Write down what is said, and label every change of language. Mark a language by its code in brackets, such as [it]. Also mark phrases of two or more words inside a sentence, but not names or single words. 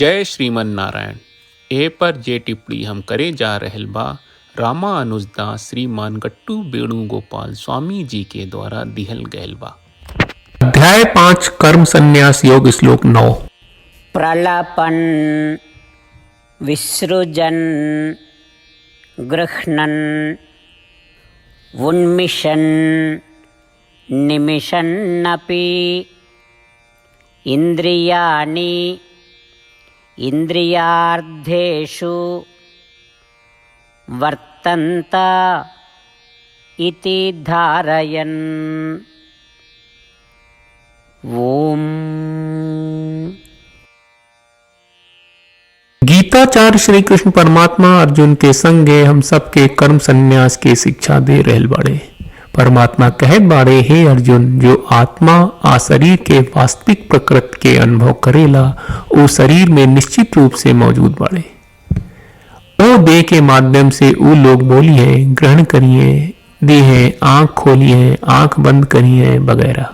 [bho] जय श्रीमन नारायण। ए पर जे टिप्पणी हम करे जा रहल बा रामानुजदास श्रीमान गट्टू वेणुगोपाल स्वामी जी के द्वारा दिहल गयल बा। अध्याय 5 कर्म संन्यास योग श्लोक 9। [sa] प्रलपन विसृजन गृह्णन उन्मिषन् निमिषन्नपि इंद्रियाणि इंद्रियार्थेषु वर्तन्त इति धारयन्। ओम। [bho] गीताचार्य श्री कृष्ण परमात्मा अर्जुन के संगे हम सबके कर्म संन्यास के शिक्षा दे रहल बाड़े। परमात्मा कहत बाड़े, हे अर्जुन, जो आत्मा आ शरीर के वास्तविक प्रकृति के अनुभव करेला वो शरीर में निश्चित रूप से मौजूद बाड़े। ओ देह के माध्यम से वो लोग बोलिए, ग्रहण करिए, देह आंख खोलिए, आंख बंद करिए वगैरह।